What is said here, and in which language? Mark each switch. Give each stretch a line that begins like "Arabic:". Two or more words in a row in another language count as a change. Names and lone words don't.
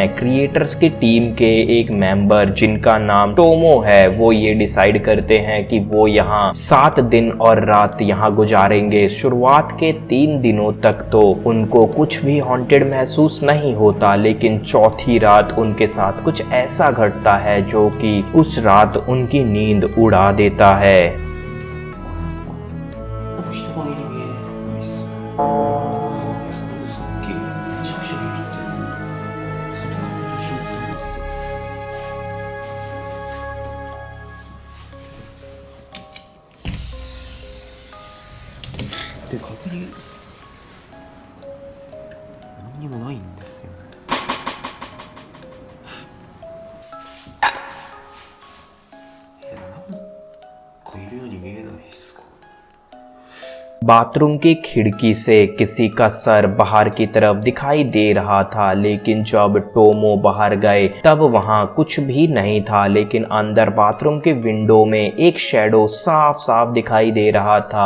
Hindi: क्रिएटर्स की टीम के एक मेंबर जिनका नाम टोमो है, वो ये डिसाइड करते हैं कि वो यहाँ 7 दिन और रात यहाँ गुजारेंगे। शुरुआत के 3 दिनों तक तो उनको कुछ भी हॉन्टेड महसूस नहीं होता, लेकिन चौथी रात उनके साथ कुछ ऐसा घटता है जो कि उस रात उनकी नींद उड़ा देता है।
Japanese: 人影に見えないっす。さっきめちゃくちゃビビって外から出しに来たんです。で確認何にもないんですよね。なんかいるように見えないですか。
Hindi: बाथरूम की खिड़की से किसी का सर बाहर की तरफ दिखाई दे रहा था, लेकिन जब टोमो बाहर गए तब वहां कुछ भी नहीं था। लेकिन अंदर बाथरूम के विंडो में एक शैडो साफ साफ दिखाई दे रहा था।